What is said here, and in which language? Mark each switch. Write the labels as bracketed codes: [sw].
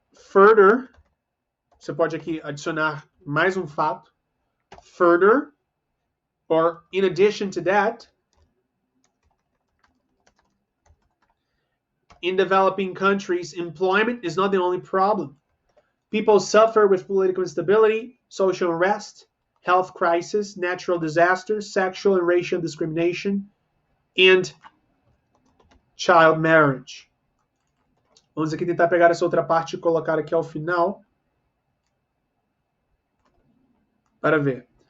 [pt] Further, você pode aqui adicionar mais um fato. [en] Further, or in addition to that, in developing countries, employment is not the only problem. People suffer with political instability, social unrest, health crisis, natural disasters, sexual and racial discrimination, and child marriage. [pt] Vamos aqui tentar pegar essa outra parte e colocar aqui ao final para ver.